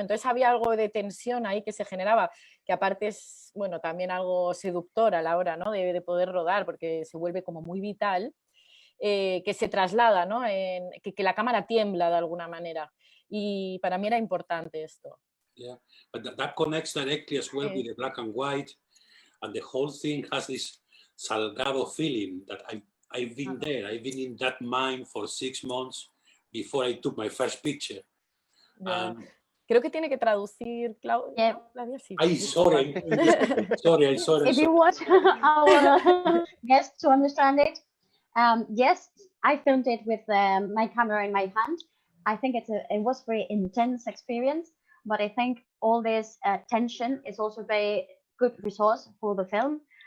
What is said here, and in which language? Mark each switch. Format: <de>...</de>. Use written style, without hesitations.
<es>Entonces había algo de tensión ahí que se generaba, que aparte es, bueno, también algo seductor a la hora, ¿no? de poder rodar porque se vuelve como muy vital, que se traslada, ¿no? Que la cámara tiembla de alguna manera y para mí era importante esto.</es> <en>Yeah, but that connects directly as well with the black and white. And the whole thing has this Salgado feeling that I've been there. I've been in that mine for 6 months before I took my first picture. Yeah.</en> <es>Creo que tiene que traducir Claudia. Sí,</es> <en>sorry. If you want our guests to understand it, yes, I filmed it with my camera in my hand. I think it was a very intense experience, but I think all this tension is also very good resource for the film.</en>